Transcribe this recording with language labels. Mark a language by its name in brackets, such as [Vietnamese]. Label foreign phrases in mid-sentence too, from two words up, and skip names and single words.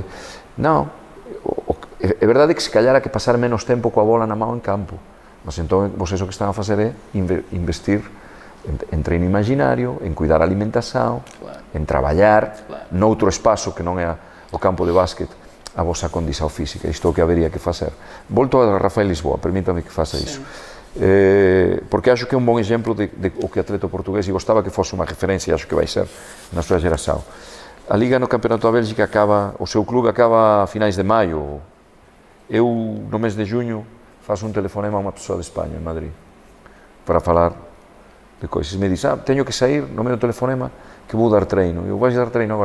[Galician] Non, é verdade que se callara que pasar menos tempo coa bola na mão en campo, mas entón, vos eso que están a facer é investir en treino imaginario, en cuidar a alimentación, en traballar noutro espazo que non é o campo de básquet, a vosa condición física. Isto é o que habería que facer. Volto a Rafael Lisboa, permítame que faça iso. Porque acho que é un bon exemplo de o que atleta portugués, e gostaba que fose unha referencia, acho que vai ser na súa geração. [Portuguese] a Liga no Campeonato da Bélgica acaba, o seu clube acaba a finais de maio. Eu, no mês de junho, faço um telefonema a uma pessoa de Espanha, em Madrid, para falar de coisas. Me diz, tenho que sair no meu telefonema que vou dar treino. Eu, vais dar treino agora?